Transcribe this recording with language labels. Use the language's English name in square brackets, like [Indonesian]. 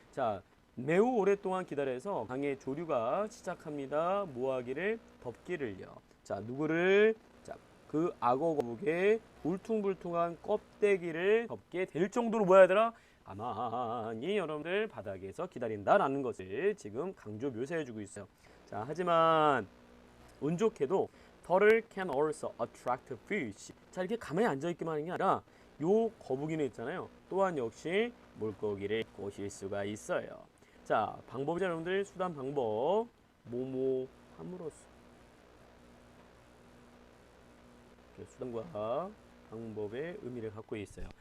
[Korean] 자, 매우 오랫동안 기다려서 강의 조류가 시작합니다. 뭐하기를? 덮기를요. 자, 누구를? 자, 그 악어 거북의 울퉁불퉁한 껍데기를 덮게 될 정도로 뭐야 얘들아? 가만히 여러분들 바닥에서 기다린다라는 것을 지금 강조 묘사해주고 있어요. 자, 하지만 운 좋게도 [English] Turtle can also attract fish. [Korean] 자, 이렇게 가만히 앉아있기만 하는 게 아니라 요 거북이는 있잖아요. 또한 역시 물고기를 꼬실 수가 있어요. 자, 방법이죠 여러분들. 수단 방법 뭐뭐 함으로써. 수단과 방법의 의미를 갖고 있어요.